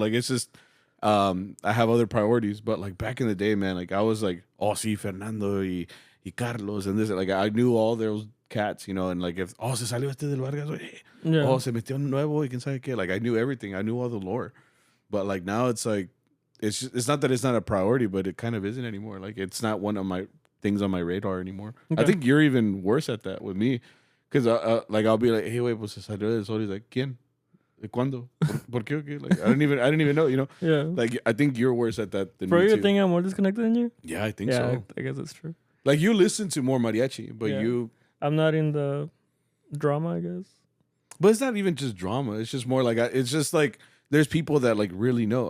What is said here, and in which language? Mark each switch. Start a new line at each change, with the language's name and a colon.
English: Like it's just I have other priorities, but like back in the day, man, like I was like, oh,
Spanish: sí,
English: Fernando y Carlos and this, like I knew all those cats, you know, and like if
Spanish: se salió este del Vargas, se metió un nuevo y quién sabe qué,
English: like I knew everything, I knew all the lore, but like now it's like it's not that it's not a priority, but it kind of isn't anymore. Like it's not one of my things on my radar anymore. Okay. I think you're even worse at that with me. Because like I'll be like, hey, wait,
Spanish: pues se salió del sol.
English: He's like,
Spanish: ¿quién? ¿Cuándo? ¿Por qué?
English: Okay? Like I didn't even know, you know. Yeah. Like I think you're worse at that than me too. You think I'm more disconnected than you? Yeah, I think so. I guess that's true. Like you listen to more mariachi, but I'm not in the drama, I guess. But it's not even just drama. It's just more like it's just like there's people that like really know.